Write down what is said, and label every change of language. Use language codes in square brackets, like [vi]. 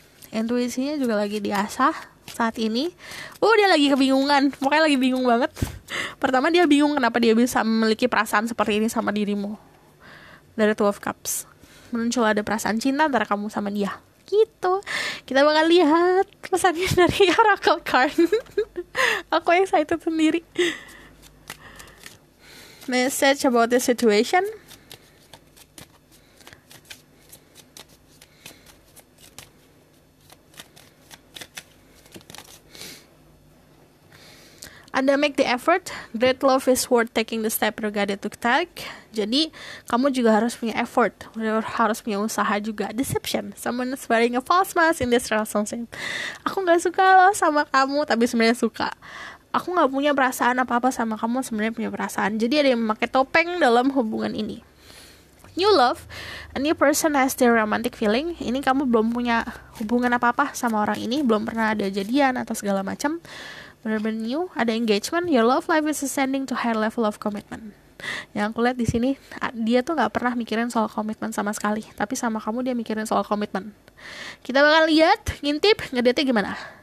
[id] Intuisinya juga lagi diasah saat ini. Dia lagi kebingungan, pokoknya lagi bingung banget. Pertama dia bingung kenapa dia bisa memiliki perasaan seperti ini sama dirimu. Dari Two of Cups muncul ada perasaan cinta antara kamu sama dia gitu. Kita bakal lihat pesannya dari Oracle card. Aku excited sendiri. [en] Message about the situation. Ada make the effort, great love is worth taking the step regarded to take. [id] Jadi kamu juga harus punya effort, harus punya usaha juga. [en] Deception, someone is wearing a false mask in this relationship. [id] Aku gak suka loh sama kamu, tapi sebenarnya suka. Aku gak punya perasaan apa-apa sama kamu, sebenarnya punya perasaan. Jadi ada yang memakai topeng dalam hubungan ini. [en] New love, a new person has their romantic feeling. [id] Ini kamu belum punya hubungan apa-apa sama orang ini, belum pernah ada jadian atau segala macam. Benar-benar new, ada engagement. [en] Your love life is ascending to higher level of commitment. [id] Yang aku lihat di sini, dia tuh nggak pernah mikirin soal komitmen sama sekali, tapi sama kamu dia mikirin soal komitmen. Kita bakal lihat, ngintip, ngedate gimana.